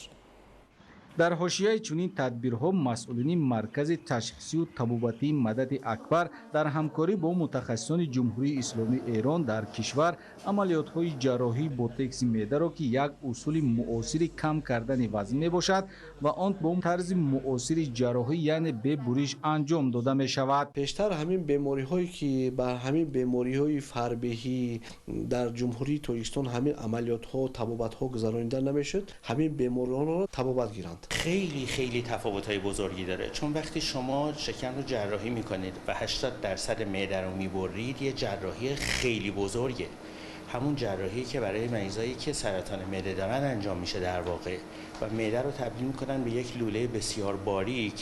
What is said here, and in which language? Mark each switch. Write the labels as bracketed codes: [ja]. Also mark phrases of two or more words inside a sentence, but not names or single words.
[tg] дар ҳошияи чунин тадбирҳо масъулини маркази ташхисию табобатии Мадади Акбар дар ҳамкорӣ бо мутахассисони ҷумҳурии исломии Эрон дар кишвар амалиётҳои ҷарроҳӣ бо текси меъдаро ки як усули муосири кам кардани вазн мебошад ва он бо тарзи муосири ҷарроҳӣ яъне бе буриш анҷом дода мешавад. пештар ҳамин бемориҳое ки ба ҳамин бемориҳои фарбеҳӣ дар ҷумҳурии Тоҷикистон ҳамин амалиётҳо табобатҳо гузаронида намешуд, ҳамин бемориҳоро табобат гиранд. [fa] خیلی تفاوت‌های بزرگی داره، چون وقتی شما شکم رو جراحی میکنید و 80% معده رو میبرید یه جراحی خیلی بزرگه. همون جراحی که برای مریضایی که سرطان معده دارن انجام میشه در واقع و معده رو تبدیل میکنن به یک لوله بسیار باریک.